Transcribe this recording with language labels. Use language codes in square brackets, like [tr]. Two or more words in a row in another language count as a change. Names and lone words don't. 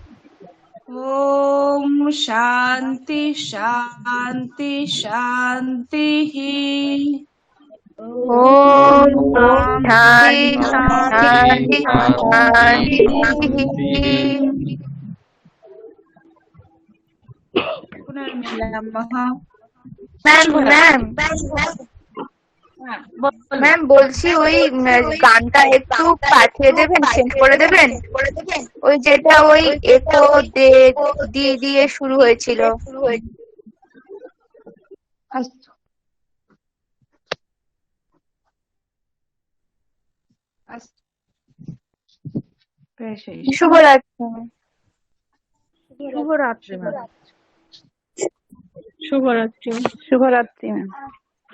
[sa] ॐ शान्ति शान्ति शान्तिः ॐ शान्ति शान्ति शान्तिः पुनर्मिलामः [bn] ম্যাম বলছি ওই গানটা একটু পাঠিয়ে দেবেন, সেন্ড করে দেবেন, ওই যেটা ওই একো দে দি দিয়ে শুরু হয়েছিল। [sa] अस्तु अस्तु प्रेषयिष्यामि। [bn] শুভরাত্রি। শুভরাত্রি ম্যাম। শুভরাত্রি। শুভরাত্রি ম্যাম।